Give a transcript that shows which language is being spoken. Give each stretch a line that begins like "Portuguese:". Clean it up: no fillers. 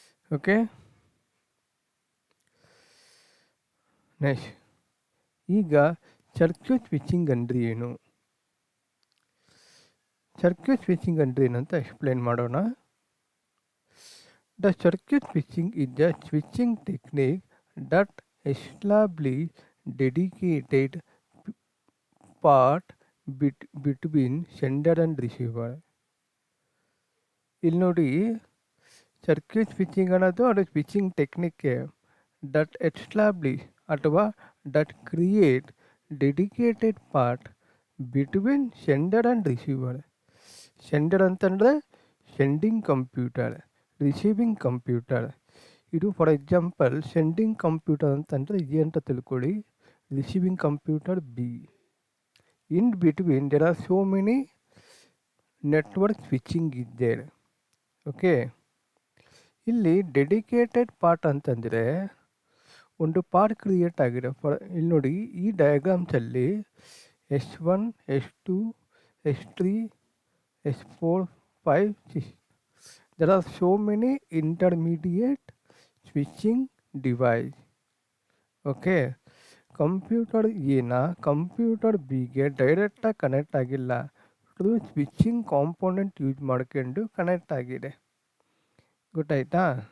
Kannada: Okay, next ಈಗ circuit switching ಅಂದರೆ ಏನು? ಸರ್ಕ್ಯೂಟ್ ಸ್ವಿಚಿಂಗ್ ಅಂದರೆ ಏನು ಅಂತ ಎಕ್ಸ್ಪ್ಲೇನ್ ಮಾಡೋಣ.
English: The circuit switching is a switching technique that establishes dedicated part between sender and receiver.
Kannada: ಇಲ್ಲಿ ನೋಡಿ ಸರ್ಕ್ಯೂಟ್ ಸ್ವಿಚಿಂಗ್ ಅನ್ನೋದು ಅದು ಸ್ವಿಚಿಂಗ್ ಟೆಕ್ನಿಕ್ಗೆ
English: that establish
Kannada: ಅಥವಾ
English: That create dedicated part between sender and receiver.
Kannada: Sender ಅಂತಂದರೆ ಸೆಂಡಿಂಗ್ ಕಂಪ್ಯೂಟರ್, ರಿಸೀವಿಂಗ್ ಕಂಪ್ಯೂಟರ್. ಇದು
English: for example
Kannada: sending computer ಅಂತಂದರೆ A ಅಂತ ತಿಳ್ಕೊಳ್ಳಿ, receiving computer B.
English: In between there are so many network switching is there.
Kannada: Okay, ಇಲ್ಲಿ dedicated part ಅಂತಂದರೆ ಒಂದು part create ಆಗಿದೆ. ಇಲ್ಲಿ ನೋಡಿ ಈ ಡಯಾಗ್ರಾಮ್ಸಲ್ಲಿ S1, S2, S3, S4, 5, 6.
English: There are so many intermediate switching device.
Kannada: Okay, computer ಎನ computer ಬಿಗೆ ಡೈರೆಕ್ಟಾಗಿ ಕನೆಕ್ಟ್ ಆಗಿಲ್ಲ, ಅದು ಸ್ವಿಚ್ಚಿಂಗ್ ಕಾಂಪೋನೆಂಟ್ ಯೂಸ್ ಮಾಡ್ಕೊಂಡು ಕನೆಕ್ಟ್ ಆಗಿದೆ. ಗೊತ್ತಾಯ್ತಾ?